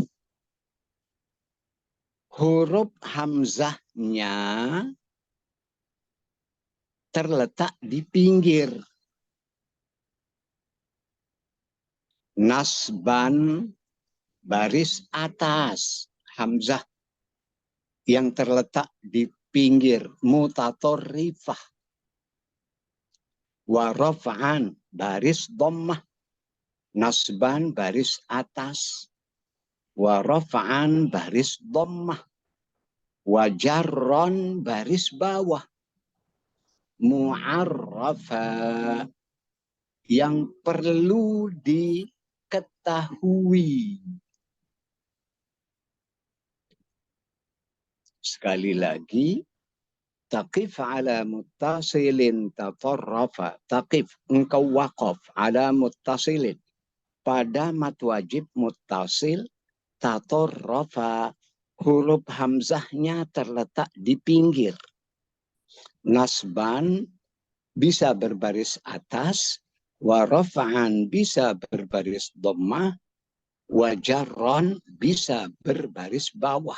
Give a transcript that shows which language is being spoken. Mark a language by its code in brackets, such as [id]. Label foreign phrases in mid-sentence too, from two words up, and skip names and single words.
[id] Huruf hamzahnya terletak di pinggir. Nasban baris atas, hamzah yang terletak di pinggir, mutatorrifah. [ar] ورفعا [id] baris dhammah, nasban baris atas. [ar] ورفعا [id] baris dhammah. [ar] وجرا [id] baris bawah. Mu'arrafa yang perlu diketahui. Sekali lagi, [ar] تقف على متصل تطرفا. [id] Taqif, engkau waqaf [ar] على متصل. [id] Pada mad wajib muttasil tatarrafa, huruf hamzahnya terletak di pinggir. Nasban bisa berbaris atas, [ar] ورفعا [id] bisa berbaris dhammah, [ar] وجرا [id] bisa berbaris bawah.